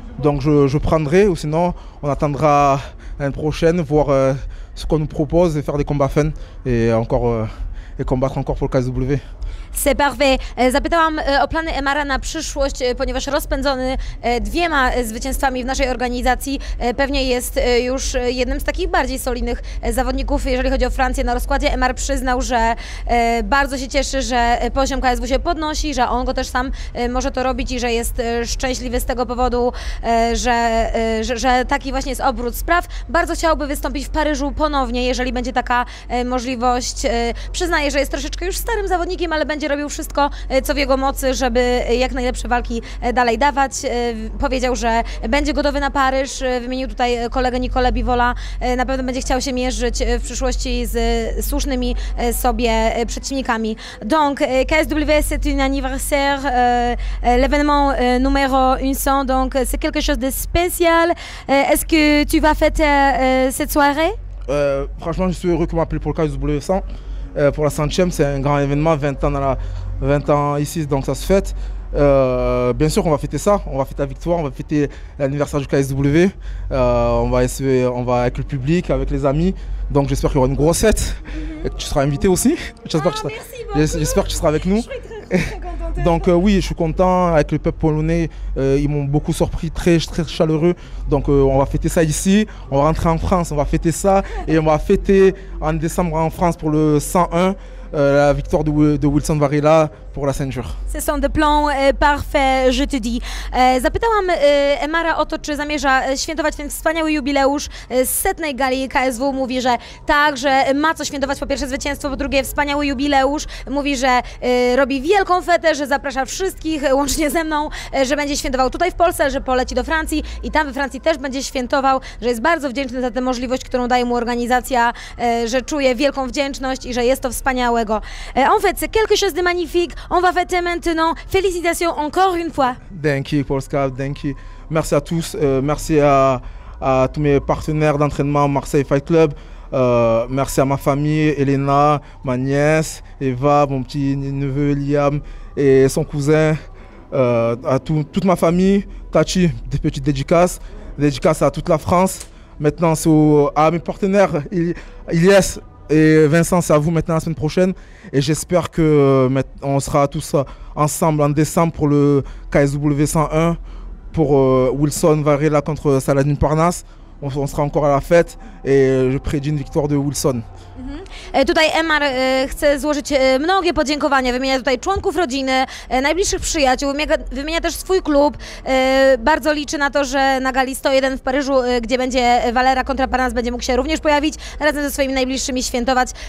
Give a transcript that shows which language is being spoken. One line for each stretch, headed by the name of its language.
French: Donc je prendrai, ou sinon on attendra l'année prochaine, voir ce qu'on nous propose et faire des combats fun et combattre encore pour le KSW. C'est parfait.
Polish: Zapytałam o plany Emara na przyszłość, ponieważ rozpędzony dwiema zwycięstwami w naszej organizacji pewnie jest już jednym z takich bardziej solidnych zawodników, jeżeli chodzi o Francję. Na rozkładzie Emar przyznał, że bardzo się cieszy, że poziom KSW się podnosi, że on go też sam może to robić i że jest szczęśliwy z tego powodu, że taki właśnie jest obrót spraw. Bardzo chciałby wystąpić w Paryżu ponownie, jeżeli będzie taka możliwość. Przyznaje, że jest troszeczkę już starym zawodnikiem, ale będzie robił wszystko, co w jego mocy, żeby jak najlepsze walki dalej dawać. Powiedział, że będzie gotowy na Paryż. Wymienił tutaj kolegę Nicola Bivola. Na pewno będzie chciał się mierzyć w przyszłości z słusznymi sobie przeciwnikami.
French: Donc, KSW, c'est un anniversaire, l'événement numéro 100, donc c'est quelque chose de spécial. Est-ce que tu vas fêter cette soirée? Franchement, je suis heureux qu'on m'appelle pour le KSW 100. Pour la 100e, c'est un grand événement, 20 ans ici, donc ça se fête. Bien sûr, on va fêter ça, on va fêter la victoire, on va fêter l'anniversaire du KSW. On va avec le public, avec les amis. Donc j'espère qu'il y aura une grosse fête et que tu seras invité aussi. J'espère que tu seras avec nous. Donc oui, je suis content avec le peuple polonais, ils m'ont beaucoup surpris, très chaleureux. Donc on va fêter ça ici, on va rentrer en France, on va fêter ça et on va fêter en décembre en France pour le 101. La victoire de Wilson Varela pour la ceinture. Ce sont des plans parfaits, je te dis.
Polish: Zapytałam Emara o to, czy zamierza świętować ten wspaniały jubileusz z 100. gali KSW. Mówi, że tak, że ma co świętować, po pierwsze zwycięstwo, po drugie wspaniały jubileusz. Mówi, że robi wielką fetę, że zaprasza wszystkich, łącznie ze mną, że będzie świętował tutaj w Polsce, że poleci do Francji i tam we Francji też będzie świętował, że jest bardzo wdzięczny za tę możliwość, którą daje mu organizacja, że czuje wielką wdzięczność i że jest to wspaniałego.
French: En fait, c'est quelque chose de magnifique. On va fêter maintenant. Félicitations encore une fois.
English: Thank you, Pascal. Thank you.
French: Merci à tous. Merci à tous mes partenaires d'entraînement Marseille Fight Club. Merci à ma famille, Elena, ma nièce, Eva, mon petit neveu Liam et son cousin. À toute ma famille, Tachi, des petites dédicaces. Dédicaces à toute la France. Maintenant, à mes partenaires, Ilyes et Vincent, c'est à vous maintenant la semaine prochaine. Et j'espère qu'on sera tous ensemble en décembre pour le KSW 101, pour Wilson Varela contre Saladin Parnasse. on sera encore à la fête et je prédis une victoire de Wilson.
Polish: Tutaj Emar chce złożyć mnogie podziękowania, wymienia tutaj członków rodziny, najbliższych przyjaciół, wymienia też swój klub. Bardzo liczy na to, że na gali 101 w Paryżu, gdzie będzie Valera kontra Parnas, będzie mógł się również pojawić, razem ze swoimi najbliższymi świętować.